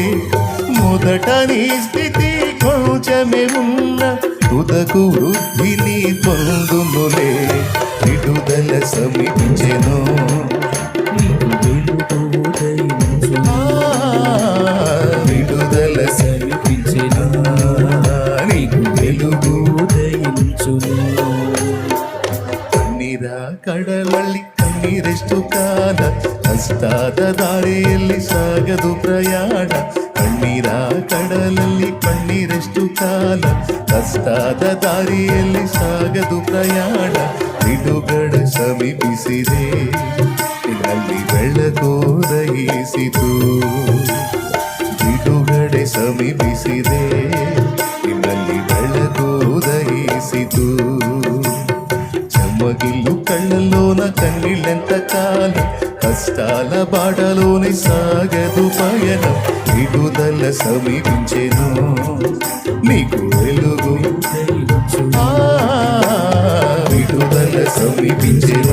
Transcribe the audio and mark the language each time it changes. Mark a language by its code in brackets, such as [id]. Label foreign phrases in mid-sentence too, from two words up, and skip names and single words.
[te] మొదట నీ స్థితి కొంచెమే ఉన్న తుదకు వృద్ధిని పొందునులే. విడుదల సమీపించెను, విడుదల సమీపించెను, నీకు వెలుగు ఉదయించును. [kn] ಕಣ್ಣೀರ ಕಡಲಲ್ಲಿ ಕಣ್ಣೀರೆಷ್ಟು ಕಾಲ, ಕಷ್ಟಾದ ದಾರಿಯಲ್ಲಿ ಸಾಗದು ಪ್ರಯಾಣ. ಕಣ್ಣೀರ ಕಡಲಲ್ಲಿ ಕಣ್ಣೀರೆಷ್ಟು ಕಾಲ, ಕಷ್ಟಾದ ದಾರಿಯಲ್ಲಿ ಸಾಗದು ಪ್ರಯಾಣ. ಬಿಡುಗಡೆ ಸಮೀಪಿಸಿದೆ, ಅಲ್ಲಿ ಬೆಳಕೋದಯಿಸಿತು. ಬಿಡುಗಡೆ ಸಮೀಪಿಸಿದೆ, ಇನ್ನಲ್ಲಿ ಬೆಳಕೋದಯಿಸಿತು. [te] చెమ్మగిల్లు కళ్ళలోన కన్నీళ్ళెంత కాలం, కష్టాల బాటలోని సాగదు పయనం. విడుదల సమీపించెను, నీకు వెలుగు ఉదయించును. విడుదల సమీపించెను,